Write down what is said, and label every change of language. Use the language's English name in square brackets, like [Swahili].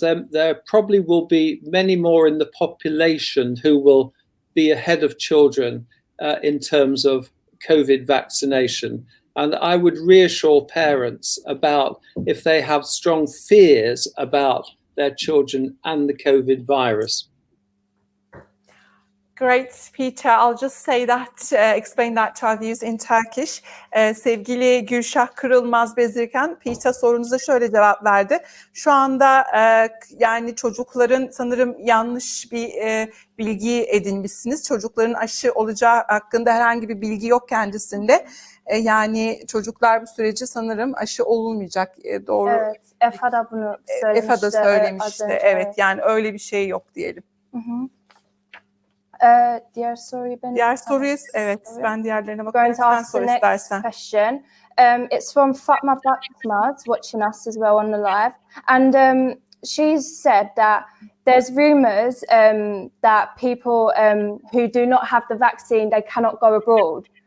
[English] There probably will be many more in the population who will be ahead of children in terms of COVID vaccination. And I would reassure parents about if they have strong fears about their children and the COVID virus. Great, Peter. I'll just say that, explain that to our viewers in Turkish. [Turkish] Sevgili Gülşah Kırılmaz Bezirken, Peter sorunuza şöyle cevap verdi. Şu anda yani çocukların sanırım yanlış bir bilgi edinmişsiniz. Çocukların aşı olacağı hakkında herhangi bir bilgi yok kendisinde. Yani çocuklar bu süreci sanırım aşı olunmayacak. Doğru. Evet, EFA da bunu söylemişti. EFA da söylemişti. Evet, yani öyle bir şey yok diyelim. Hı hı. Diğer soruyu evet, ben diğerlerine bakıyorum. Sen sor istersen. [English] Question. It's from Fatma Batmaz, watching us as well on the live. And she said that there's rumours that people who do not have the vaccine, they cannot go abroad.